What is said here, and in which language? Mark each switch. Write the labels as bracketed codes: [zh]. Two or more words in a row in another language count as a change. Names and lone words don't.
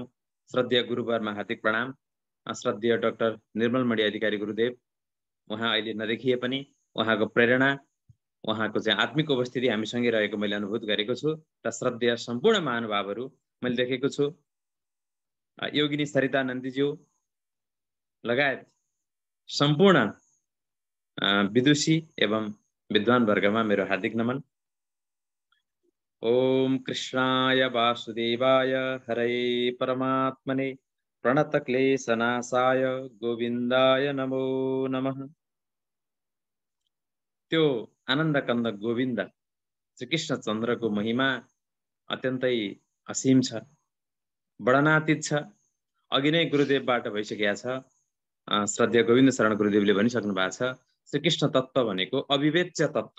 [ne] श्रद्धेय गुरुवरमा हार्दिक प्रणाम। श्रद्धेय डाक्टर निर्मलमणि अधिकारी गुरुदेव, उहाँ अहिले नदेखिए पनि उहाँको प्रेरणा, उहाँको चाहिँ आत्मिक उपस्थिति हामीसँगै रहेको मैले अनुभूत गरेको छु। र श्रद्धेय सम्पूर्ण महानुभावहरू मैले देखेको छु। योगिनी सरिता नन्दीज्यू लगायत सम्पूर्ण विदुषी एवं विद्वान वर्गमा मेरो हार्दिक नमन। [sa] ओम कृष्णाय वासुदेवाय हरे परमात्मने प्रणतक्लेशनाशाय गोविन्दाय नमो नमः। [ne] त्यो आनन्दकन्द गोविन्द श्रीकृष्ण चन्द्रको महिमा अत्यन्तै असीम छ, वर्णनातीत छ। अघि नै गुरुदेवबाट भइसकेको छ। श्रद्धेय गोविन्द शरण गुरुदेवले भनिसक्नु भएको छ, श्रीकृष्ण तत्त्व भनेको अविवेच्य तत्त्व।